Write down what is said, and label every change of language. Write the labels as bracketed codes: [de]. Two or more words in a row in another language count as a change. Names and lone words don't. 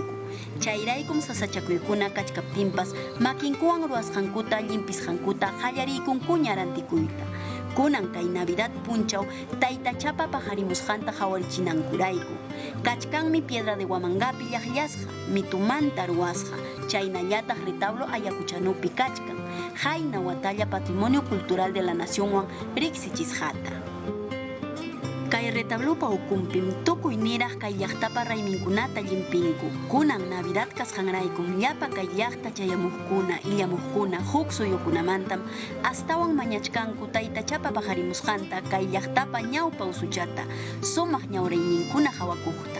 [qu] Chayraykum sasachakuykuna kachkaptinpas makinkuwan ruwasqankuta llimpisqankuta qallariykunkuña rantikuyta. Kunan kay Navidad punchaw taytachapa paqarimusqanta hawarichinankurayku. Kachkanmi [es] piedra de [qu] Huamangapi llaqllasqa, mitumanta ruwasqa, chaynallataq retablo Ayacuchanupi kachkan. [es] Hayna watalla patrimonio cultural de la nacionwan riqsichisqata. [qu] Kay retablupa ukumpim tukuy niraq kay llaqtapa rayminkunata llimpinku. Kunan Navidad kasqanraykum llapa kay llaqta chayamuqkuna illamuqkuna huk suyukunamantam astawan mañachkanku taytachapa paqarimusqanta kay llaqtapa ñawpa usuchata sumaq ñawrayninkuna hawakuqta.